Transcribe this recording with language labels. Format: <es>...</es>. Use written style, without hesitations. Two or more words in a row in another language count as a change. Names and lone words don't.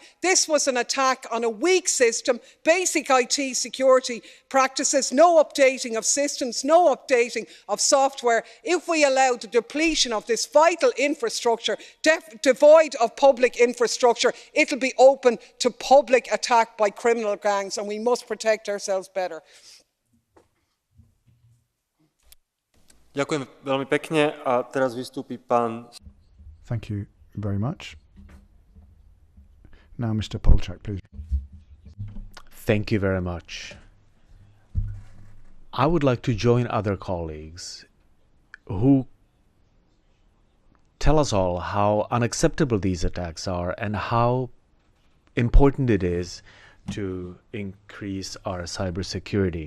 <en>This was an attack on a weak system, basic IT security practices, no updating of systems, no updating of software. If we allow the depletion of this vital infrastructure, devoid of public infrastructure, it'll be open to public attack by criminal gangs, and we must protect ourselves better.</en> <sk>Ďakujem veľmi pekne a teraz vystúpi pán.</sk> <en>Thank you very much. Now Mr. Polchak, please. Thank you very much. I would like to join other colleagues who tell us all how unacceptable these attacks are and how important it is to increase our cybersecurity.</en>